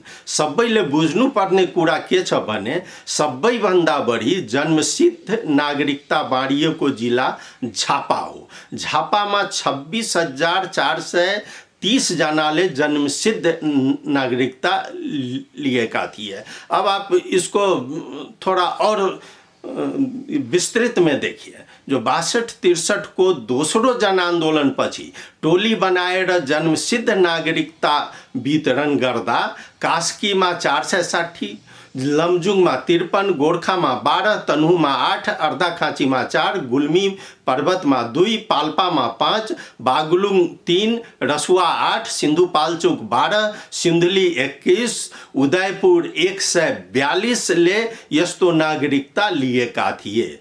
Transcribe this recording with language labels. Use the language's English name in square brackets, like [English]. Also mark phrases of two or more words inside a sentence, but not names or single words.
[Nepali] सबैले बुझ्नुपर्ने कुरा के छ भने सबैभन्दा बढी जन्मसिद्ध नागरिकता बाँडिएको जिल्ला झापा हो। झापामा 26,430 जनाले जन्मसिद्ध नागरिकता लिएका थिए। [Hindi] अब आप इसको थोड़ा और विस्तृत में देखिए। [Nepali] जो 62-63 को दोस्रो जन आन्दोलन पछि टोली बनाएर जन्मसिद्ध नागरिकता वितरण गर्दा कास्कीमा 460, लमजुङमा 53, गोर्खामा 12, तनहुमा 8, अर्धाखाँचीमा 4, गुल्मी पर्वतमा 2, पाल्पामा 5, बागलुङ 3, रसुवा 8, सिन्धुपाल्चोक 12, सिन्धुली 21, उदयपुर 142 ले यस्तो नागरिकता लिएका थिए।